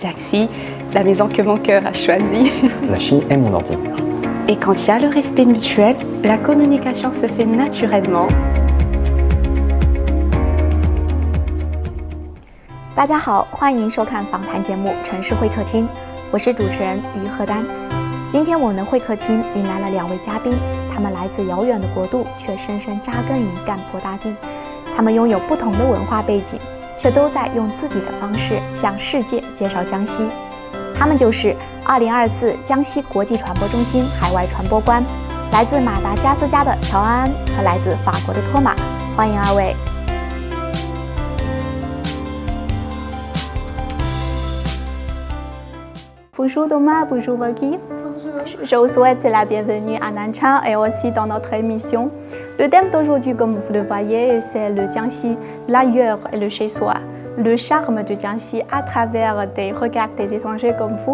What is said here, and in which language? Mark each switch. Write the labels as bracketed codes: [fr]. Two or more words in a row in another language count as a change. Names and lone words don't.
[fr] Jiangxi, la maison que mon cœur a choisie. La Chine est mon ordinaire. Et quand il y a le respect mutuel, la communication se fait naturellement. [zh] 大家好，欢迎收看访谈节目《城市会客厅》，我是主持人于鹤丹。今天我们的会客厅迎来了2位嘉宾，他们来自遥远的国度，却深深扎根于干坡大地。他们拥有不同的文化背景，却都在用自己的方式向世界介绍江西。他们就是2024江西国际传播中心海外传播官，来自马达加斯加的乔安安和来自法国的托马。欢迎2 位。 [fr] Bonjour Thomas, bonjour Waki. Je vous souhaite la bienvenue à Nanchang et aussi dans notre émission. Le thème d'aujourd'hui, comme vous le voyez, c'est le Jiangxi, l'ailleurs et le chez-soi. Le charme du Jiangxi à travers des regards des étrangers comme vous.